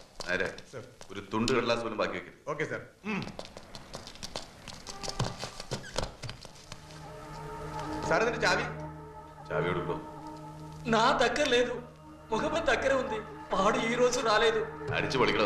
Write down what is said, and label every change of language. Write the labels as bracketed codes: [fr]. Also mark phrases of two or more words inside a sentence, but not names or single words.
[ml] നേരെ സർ. ഒരു തുണ്ട് കടലാസ് പോലും ബാക്കി വെക്കരുത്. ഓക്കെ സാർ. సార్ എന്നിട്ട് చావి చావి കൊടുക്കോ? [te] నా దగ్గర లేదు. మొహమ్మద్ దగ్గర ఉంది. వాడు ఈ రోజు రాలేదు. [ml] അടിച്ചു പൊളിക്കണോ?